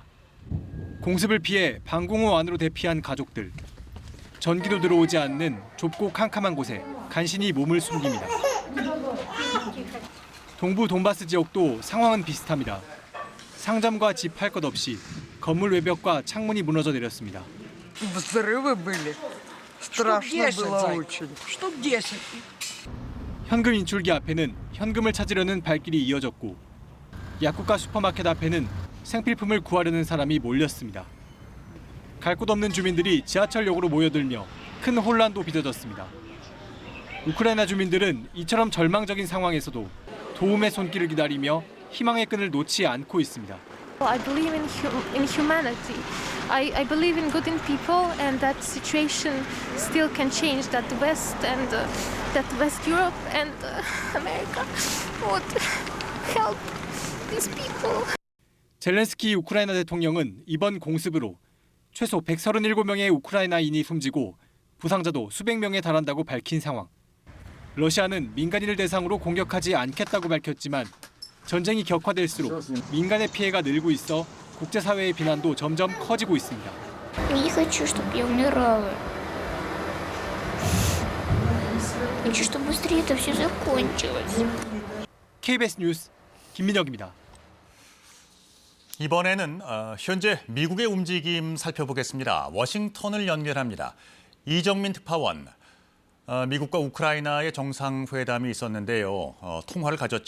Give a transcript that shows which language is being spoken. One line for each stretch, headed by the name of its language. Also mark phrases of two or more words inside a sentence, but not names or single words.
Korean: 공습을 피해 방공호 안으로 대피한 가족들. 전기도 들어오지 않는 좁고 캄캄한 곳에 간신히 몸을 숨깁니다. 동부 돈바스 지역도 상황은 비슷합니다. 상점과 집 할 것 없이 건물 외벽과 창문이 무너져 내렸습니다.
Russian: Взрывы были. Страшно было очень. Штук 10.
Korean: 현금 인출기 앞에는 현금을 찾으려는 발길이 이어졌고 약국과 슈퍼마켓 앞에는 생필품을 구하려는 사람이 몰렸습니다. 갈 곳 없는 주민들이 지하철역으로 모여들며 큰 혼란도 빚어졌습니다. 우크라이나 주민들은 이처럼 절망적인 상황에서도 도움의 손길을 기다리며 희망의 끈을 놓지 않고 있습니다.
English: I believe in humanity. I believe in good in people, and that situation still can change. That West and that West Europe and America would help these people.
Korean: 젤렌스키 우크라이나 대통령은 이번 공습으로 최소 137명의 우크라이나인이 숨지고 부상자도 수백 명에 달한다고 밝힌 상황. 러시아는 민간인을 대상으로 공격하지 않겠다고 밝혔지만 전쟁이 격화될수록 민간의 피해가 늘고 있어 국제사회의 비난도 점점 커지고 있습니다.
Russian: Не хочу, чтобы я умирала. хочу, чтобы быстрее это все закончилось.
Korean: KBS 뉴스 김민혁입니다. 이번에는 현재 미국의 움직임 살펴보겠습니다. 워싱턴을 연결합니다. 이정민 특파원, 미국과 우크라이나의 정상회담이 있었는데요. 통화를 가졌죠.